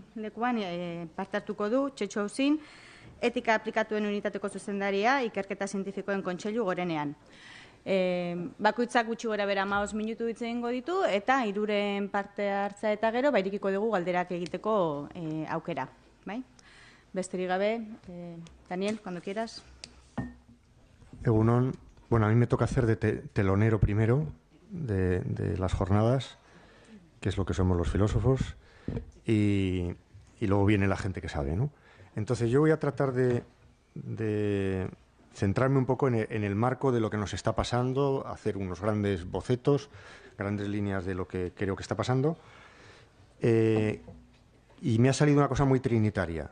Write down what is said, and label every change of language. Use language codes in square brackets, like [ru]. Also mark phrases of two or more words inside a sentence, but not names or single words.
[eu] lekuan parte hartuko du Txetxo Auzin, etika aplikatuen unitateko zuzendaria, ikerketa zientifikoen kontseilu gorenean. Bakoitzak gutxi gora bera 15 minutu hitz egingo ditu, eta 3 parte hartza eta gero, irikiko dugu galderak egiteko aukera. Besterik gabe, [es] Daniel, cuando quieras. Egunon, a mí me toca hacer de telonero primero de las jornadas, que es lo que somos los filósofos, y luego viene la gente que sabe, ¿no? Entonces yo voy a tratar de centrarme un poco en el marco de lo que nos está pasando, hacer unos grandes bocetos, grandes líneas de lo que creo que está pasando, y me ha salido una cosa muy trinitaria.